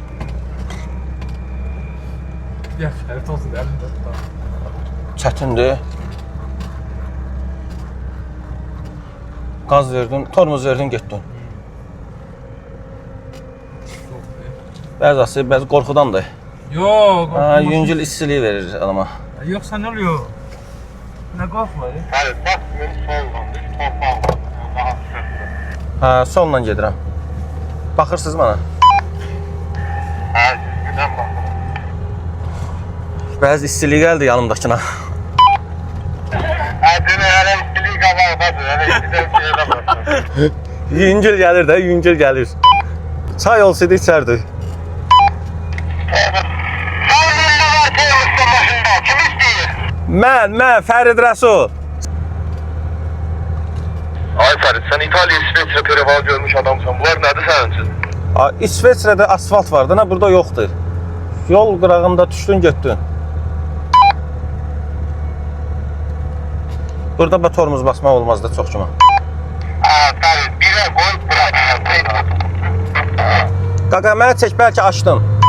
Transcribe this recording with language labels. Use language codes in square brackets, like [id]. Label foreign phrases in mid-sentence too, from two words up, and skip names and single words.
[tr] Ya şerit olsun elimde tutar. [az] Çətindir. Qaz verdin, tormuz verdin, getdin. Bəzi qorxudandır. [tr] Yok. [az] Ha, yüngül istiliyi verir adama. [tr] Yoksa ne oluyor? Ne korkma ya? Hadi basmıyorum soldan. [az] Torpağım var. Daha sürtün. Ha, solla gedirəm. Baxırsınız bana. [tr] Ha, güzel bakın. [az] Bəzi istiliyi gəldi yanımdakına. [tr] Ha, dünü hele istiliği kabardadır. Hele istiliği şeyde basın. [az] Yüngül gəlir də, yüngül gəlir. Çay olsaydı içərdik. Mən, Fərid Rəsul. [tr] Ay Ferit, sen İtalya, İsveçre pereval görmüş adamsın. Bunlar nedir senin için? [az] İsveçrədə asfalt vardı, nə burada yoxdur. Yol qırağında düşdün, getdin. Burada tormuz basmaq olmaz da çox cuma. [tr] Ha Ferit, bire koy bırak. [az] Qaqa, mənə çək, bəlkə açdın.